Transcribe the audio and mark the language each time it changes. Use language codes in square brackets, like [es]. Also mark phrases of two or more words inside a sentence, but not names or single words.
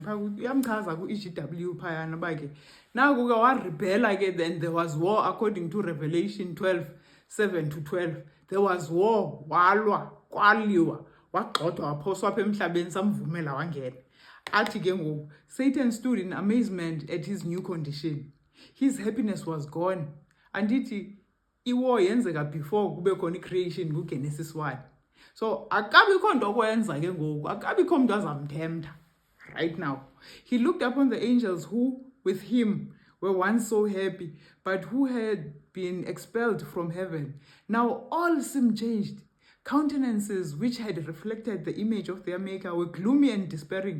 [xh] uyamchaza ku-EGW phayana uba ke naku ke warebhela ke, [en] then there was war according to Revelation 12:7-12. There was war, [xh] walwa, kwaliwa, wagxothwa waphoswa apha emhlabeni, samvumela wangena. Athi ke ngoku [en] Satan stood in amazement at his new condition. His happiness was gone. [xh] Andithi iwar yenzeka before kube khona i-creation kuGenesis 1. So akabikho nto okwenza ke ngoku, akabikho mntu azamthemtha [en] right now. He looked upon the angels who with him were once so happy, but who had been expelled from heaven. Now all seemed changed. Countenances which had reflected the image of their maker were gloomy and despairing.